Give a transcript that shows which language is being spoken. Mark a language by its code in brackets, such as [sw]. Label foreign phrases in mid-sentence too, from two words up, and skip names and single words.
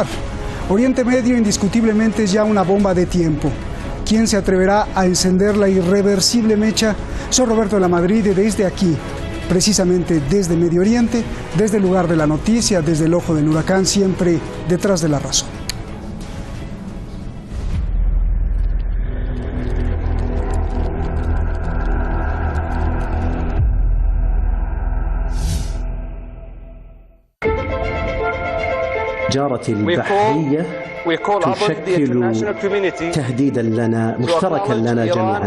[es] Oriente Medio indiscutiblemente es ya una bomba de tiempo. ¿Quién se atreverá a encender la irreversible mecha? Soy Roberto de la Madrid y desde aquí, precisamente desde Medio Oriente, desde el lugar de la noticia, desde el ojo del huracán, siempre detrás de la razón. [ar] التجارة البحرية تشكل تهديدا لنا مشتركا لنا جميعا.